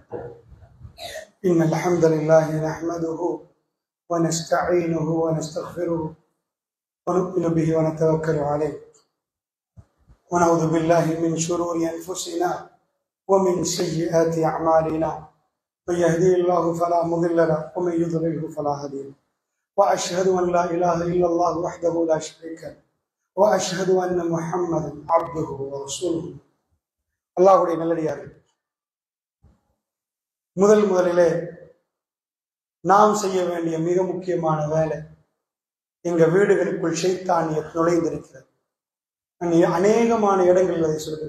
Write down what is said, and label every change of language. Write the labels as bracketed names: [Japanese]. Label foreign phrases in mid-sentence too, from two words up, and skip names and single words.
[Arabic] إن الحمد لله نحمده ونستعينه ونستغفره ونؤمن به ونتوكل عليه ونعوذ بالله من شرور أنفسنا ومن سيئات أعمالنا. من يهديه الله فلا مضل له ومن يضلله فلا هادي له واشهد ان لا اله الا الله وحده لا شريك له واشهد ان محمدا عبده ورسوله. [Tamil] அல்லாஹ்வுடைய நல்லடியார்களே, முதலிலே நாம் செய்ய வேண்டிய மிக முக்கியமான வேலை, எங்க வீடுகளுக்குள் ஷைத்தானிய நுழைந்திருக்கிறது. அநேகமான இடங்களில் அதை சொல்கிறது.